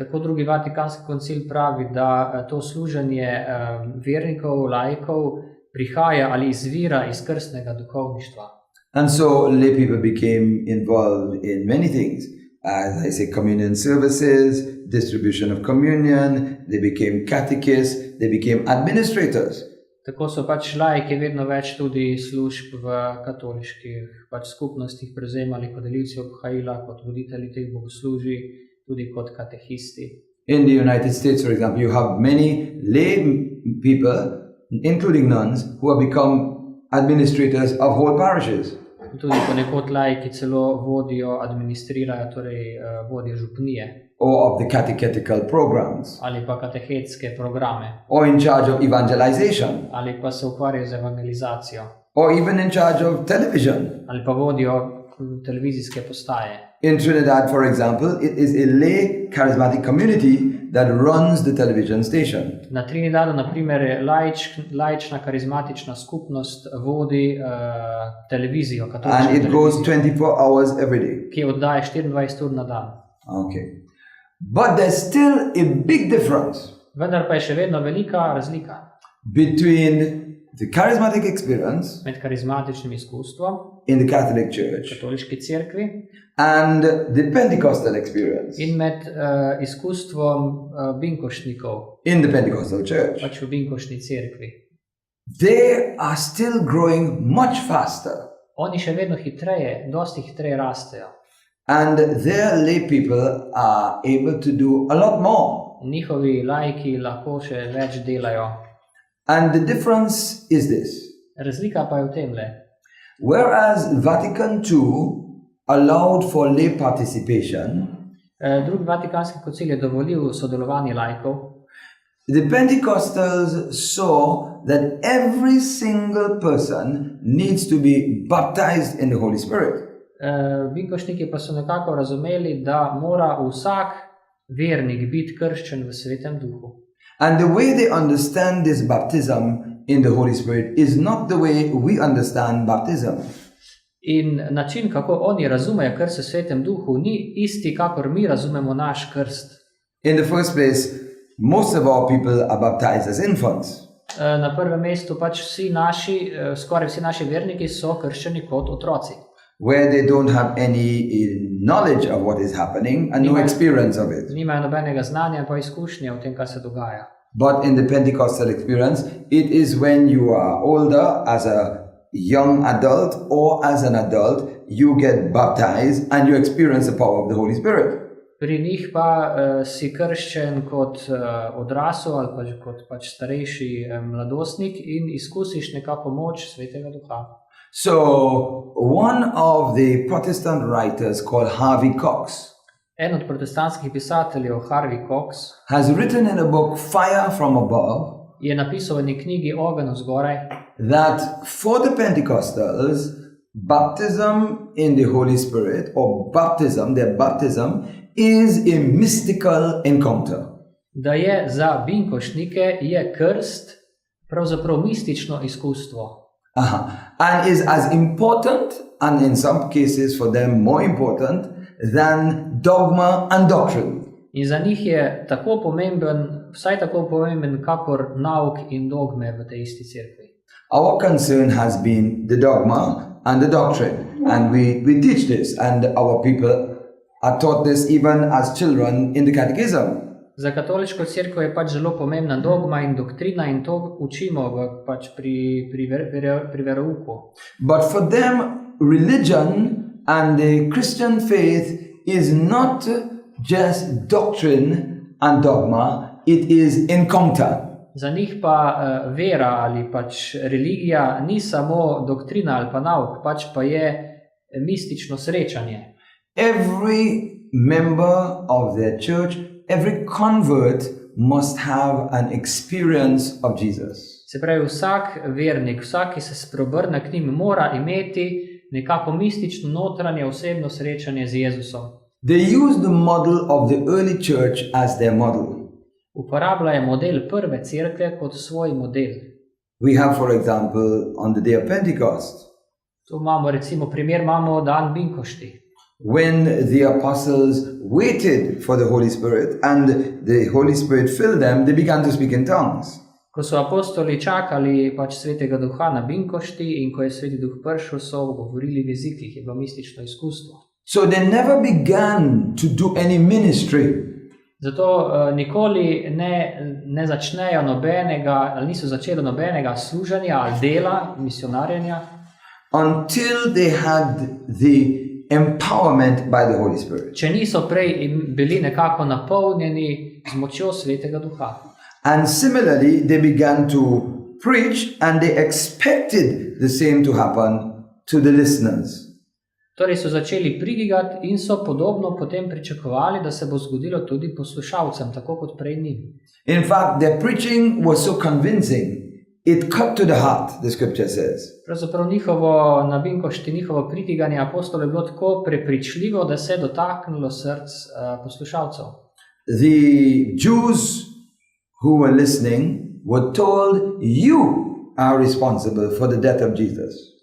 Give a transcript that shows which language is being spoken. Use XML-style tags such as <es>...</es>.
<sl>Tako drugi Vatikanski koncil pravi, da to služenje vernikov, laikov prihaja ali izvira iz krstnega duhovništva.</sl> <en>And so lay people became involved in many things. As I say, communion services, distribution of communion, they became catechists, they became administrators.</en> <sl>Tako so pač laiki vedno več tudi služb v katoliških skupnostih prevzemali kot delilci obhajila, kot voditelji teh bogoslužij, tudi kot katehisti.</sl> <en>In the United States, for example, you have many lay people, including nuns, who have become administrators of whole parishes.</en> <sl>Tudi ponekod laiki celo vodijo, administrirajo, torej vodijo župnije.</sl> <en>Or of the catechetical programs.</en> <sl>Ali pa katehetske programe.</sl> <en>Or in charge of evangelization.</en> <sl>Ali pa se ukvarjajo z evangelizacijo.</sl> <en>Or even in charge of television.</en> <sl>Ali pa vodijo televizijske postaje.</sl> <en>In Trinidad, for example, it is a lay charismatic community that runs the television station.</en> <sl>Na Trinidadu, na primer, laična karizmatična skupnost vodi televizijo,</sl> <en>and it goes 24 hours every day.</en> <sl>Ki oddaja 24 ur na dan.</sl> <en>Okay. But there's still a big difference.</en> <sl>Vendar pa je še vedno velika razlika</sl> <en>between the charismatic experience</en> <sl>med karizmatičnim izkustvom</sl> <en>in the Catholic Church</en> <sl>katoliški cerkvi</sl> <en>and the Pentecostal experience</en> <sl>in med izkustvom binkošnikov</sl> <en>in the Pentecostal Church.</en> <sl>Pač v binkošni cerkvi.</sl> <en>They are still growing much faster.</en> <sl>Oni še vedno hitreje, dosti hitreje rastejo.</sl> <en>And their lay people are able to do a lot more.</en> <sl>Njihovi laiki lahko še več delajo.</sl> <en>And the difference is this.</en> <sl>Razlika pa je v temle.</sl> <en>Whereas Vatican II allowed for lay participation,</en> <sl>drugi Vatikanski koncil je dovolil sodelovanje laikov.</sl> <en>The Pentecostals saw that every single person needs to be baptized in the Holy Spirit.</en> <sl>Binkošniki pa so nekako razumeli, da mora vsak vernik biti krščen v Svetem Duhu.</sl> <en>And the way they understand this baptism in the Holy Spirit is not the way we understand baptism.</en> <sl>In način, kako oni razumejo krst v Svetem Duhu, ni isti, kakor mi razumemo naš krst.</sl> <en>In the first place, most of our people are baptized as infants.</en> <sl>Na prvem mestu pač skoraj vsi naši verniki so krščeni kot otroci.</sl> <en>Where they don't have any knowledge of what is happening and no experience of it.</en> <sl>Nimajo nobenega znanja pa izkušnje o tem, kaj se dogaja.</sl> <en>But in the Pentecostal experience, it is when you are older, as a young adult or as an adult, you get baptized and you experience the power of the Holy Spirit.</en> <sl>Pri njih pa si krščen kot odrasel ali pa kot pač starejši mladostnik in izkusiš nekako moč Svetega Duha.</sl> <en>So, one of the Protestant writers called Harvey Cox</en> <sl>En od protestantskih pisateljev, Harvey Cox,</sl> <en>has written in a book, Fire from Above,</en> <sl>je napisal v eni knjigi Ogenj zgoraj,</sl> <en>that for the Pentecostals, baptism in the Holy Spirit, or baptism, their baptism, is a mystical encounter.</en> <sl>Da je za binkošnike je krst pravzaprav mistično izkustvo.</sl> <en>And is as important, and in some cases for them more important, than dogma and doctrine.</en> <sl>In za njih je tako pomemben, vsaj tako pomemben, kakor nauk in dogme v tej isti cerkvi.</sl> <en>Our concern has been the dogma and the doctrine, and we teach this, and our people are taught this even as children in the catechism.</en> <sl>Za katoliško cerkev je pač zelo pomembna dogma in doktrina in to učimo pač pri verouku.</sl> <en>But for them, religion and the Christian faith is not just doctrine and dogma, it is encounter.</en> <sl>Za njih pa vera ali pač religija ni samo doktrina ali pa nauk, pač pa je mistično srečanje.</sl> <en>Every member of their church, every convert must have an experience of Jesus.</en> <sl>Se pravi, vsak vernik, vsak, ki se spreobrne k njim, mora imeti nekako mistično notranje osebno srečanje z Jezusom.</sl> <en>They use the model of the early church as their model.</en> <sl>Uporabljajo model prve cerkve kot svoj model.</sl> <en>We have, for example, on the day of Pentecost,</en> <sl>Tu imamo recimo primer, imamo dan Binkošti.</sl> <en>when the apostles waited for the Holy Spirit and the Holy Spirit filled them, they began to speak in tongues.</en> <sl>Ko so apostoli čakali pač Svetega Duha na Binkošti in ko je Sveti Duh prišel, so govorili v jezikih, je bilo mistično izkustvo.</sl> <en>So they never began to do any ministry.</en> <sl>Zato nikoli ne začnejo nobenega, ali niso začeli nobenega služenja ali dela, misionarjenja,</sl> <en>Until they had the empowerment by the Holy Spirit.</en> <sl>če niso prej bili nekako napolnjeni z močjo Svetega Duha.</sl> <en>And similarly, they began to preach and they expected the same to happen to the listeners.</en> <sl>Torej so začeli pridigati in so podobno potem pričakovali, da se bo zgodilo tudi poslušalcem, tako kot prej njim.</sl> <en>In fact, their preaching was so convincing, it cut to the heart, the scripture says.</en> <sl>Pravzaprav na Binkošti njihovo pridiganje apostolov je bilo tako prepričljivo, da se je dotaknilo src poslušalcev.</sl> <en>The Jews who were listening were told, you are responsible for the death of Jesus.</en>